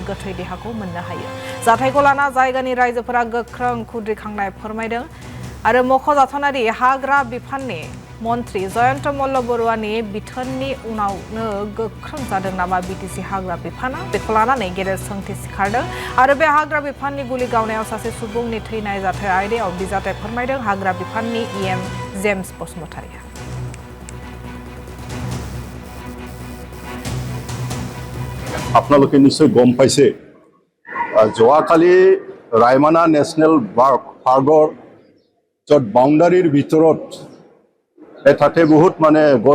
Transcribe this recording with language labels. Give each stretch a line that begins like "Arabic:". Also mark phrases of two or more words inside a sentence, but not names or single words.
Bodo: गोथै देहाखौ मोननो हायो जाथायखौ लाना जायगानि रायजोफोरा गोख्रों खुद्रिखांनाय फोरमायदों आरो मख'जाथावनादि हाग्रा बिफाननि मन्त्री जयन्त मल्ल बरुवानि बिथोननि उनावनो गोख्रों जादों नामा बिटिसि हाग्रा बिफाना बेखौ लानानै गेदेर सोंथि सिखारदों आरो बे हाग्रा बिफाननि गुलि गावनायाव सासे सुबुंनि थैनाय जाथाय आयदायाव बिजाथाय फोरमायदों हाग्रा बिफाननि इएम जेम्स बसुमतारीया
Assamese: আপোনালোকে নিশ্চয় গম পাইছে যোৱাকালি ৰায়মনা নেশ্যনেল পাৰ্কৰ য'ত বাউণ্ডাৰীৰ ভিতৰত তাতে বহুত মানে গছ